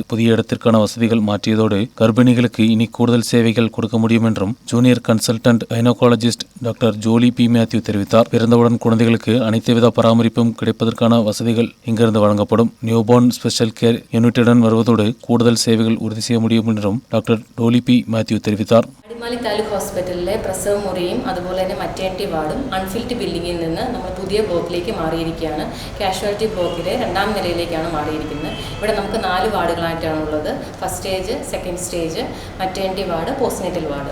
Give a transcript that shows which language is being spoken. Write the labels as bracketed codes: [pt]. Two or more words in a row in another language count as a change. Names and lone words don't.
[ta] புதிய இடத்திற்கான வசதிகள் மாற்றியதோடு கர்ப்பிணிகளுக்கு இனி கூடுதல் சேவைகள் கொடுக்க முடியும் என்றும் [en] junior consultant gynaecologist [ta] டாக்டர் ஜோலி பி மேத்யூ தெரிவித்தார். பிறந்தவுடன் குழந்தைகளுக்கு அனைத்து வித பராமரிப்பும் கிடைப்பதற்கான வசதிகள் இங்கிருந்து வழங்கப்படும். [en] newborn special care unit [ta] வருவதோடு கூடுதல் சேவைகள் உறுதி செய்ய முடியும் என்றும் டாக்டர் டோலி பி മാത്യു தெரிவித்தார். [ml] അടിമാലി താലൂക്ക് ഹോസ്പിറ്റലിലെ പ്രസവ മുറിയും അതുപോലെ തന്നെ [en] maternity ward unfilled building [ml] നിന്ന് നമ്മൾ പുതിയ ബ്ലോക്കിലേക്ക് മാറിയിരിക്കുകയാണ്. കാഷ്വാലിറ്റി ബ്ലോക്കിലെ 2ാം നിലയിലേക്കാണ് മാറിയിരിക്കുന്നത്. ഇവിടെ നമുക്ക് 4 വാർഡുകളായിട്ടാണ് ഉള്ളത്. [en] First stage, second stage, maternity ward, postnatal ward.